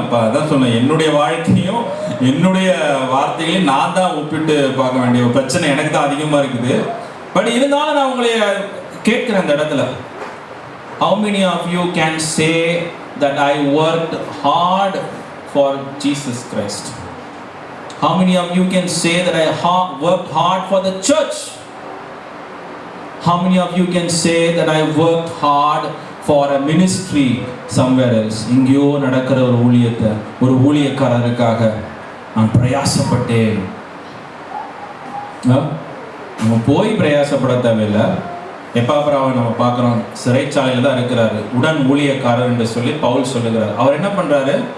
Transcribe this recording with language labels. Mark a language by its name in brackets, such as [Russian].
[Tamil] அப்போ அதான் சொன்னேன், என்னுடைய வாழ்க்கையும் என்னுடைய வார்த்தைகளையும் நான் தான் ஒப்பிட்டு பார்க்க வேண்டிய ஒரு பிரச்சனை எனக்கு தான் அதிகமாக இருக்குது. பட் இருந்தாலும் நான் உங்களை கேட்குறேன் இந்த இடத்துல, [English] how many of you can say that I worked hard for Jesus Christ? How many of you can say that I worked hard for the church? How many of you can say that I worked hard for a ministry somewhere else? [Tamil] இங்கேயோ நடக்கிற ஒரு ஊழியத்தை, ஒரு ஊழியக்காரருக்காக நான் பிரயாசப்பட்டேன். நம்ம போய் பிரயாசப்பட தேவையில்லை. எப்பாப்ராவை நம்ம பார்க்குறோம், சிறைச்சாலையில் தான் இருக்கிறாரு, உடன் ஊழியக்காரர் என்று சொல்லி பவுல் சொல்லுகிறார். அவர் என்ன பண்ணுறாரு?